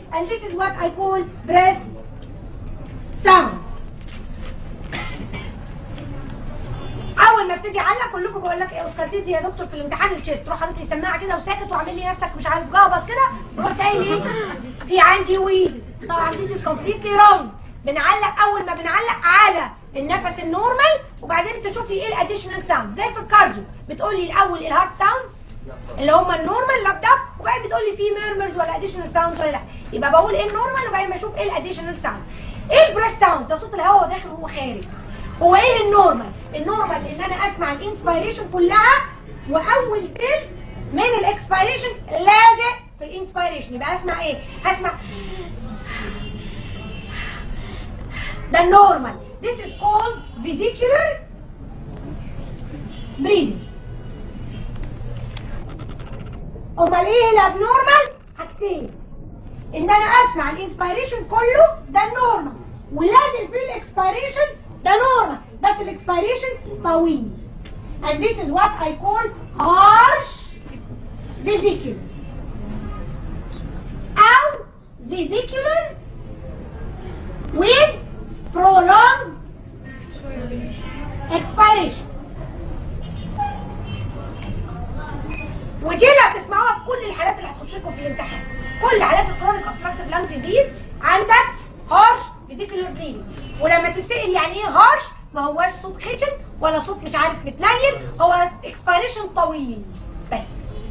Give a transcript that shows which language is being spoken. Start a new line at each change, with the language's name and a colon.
English: and this is what I call breath sound.
Arabic: اول ما ابتدي اعلق كلكم بقول لك ايه اسكالتيزي يا دكتور في الامتحان الشيست، تروح حاطط لي سماعه كده وساكت وعامل لي نفسك مش عارف جعبص كده ورحت قايل لي في عندي ويل. طبعا
English: this is completely wrong.
Arabic: بنعلق اول ما بنعلق على النفس النورمال وبعدين تشوف لي ايه الاديشنال ساوند. زي في الكارديو بتقول لي الاول الهارت ساوندز اللي هم النورمال لاب داب، وبعدين بتقول لي في ميرمرز ولا اديشنال ساوند ولا لا. يبقى بقول ايه النورمال وبعدين بشوف ايه الاديشنال ساوند. ايه البريث ساوند؟ ده صوت الهواء وهو داخل وهو خارج. هو ايه النورمال؟ النورمال ان انا اسمع الانسبيريشن كلها واول تلت من الاكسبيريشن لازق في الانسبيريشن. يبقى اسمع ايه؟ هسمع ده النورمال.
English: This is called vesicular breathing.
Arabic: امال ايه الابنورمال؟ حاجتين، ان انا اسمع الانسبيريشن كله ده النورمال ولازق فيه الاكسبيريشن ده نورمال بس الاكسبيريشن طويل.
English: and this is what I call harsh vesicular
Arabic: او
English: vesicular with prolonged expiration.
Arabic: ودي اللي هتسمعوها في كل الحالات اللي هتخش لكم في الامتحان. كل حالات الكرونيك obstructive lung disease عندك هارش فيزيكولار بريدنج. ولما تسأل يعني ايه هارش ما هواش صوت خشن ولا صوت مش عارف متنيل، هو اكسبيريشن طويل بس.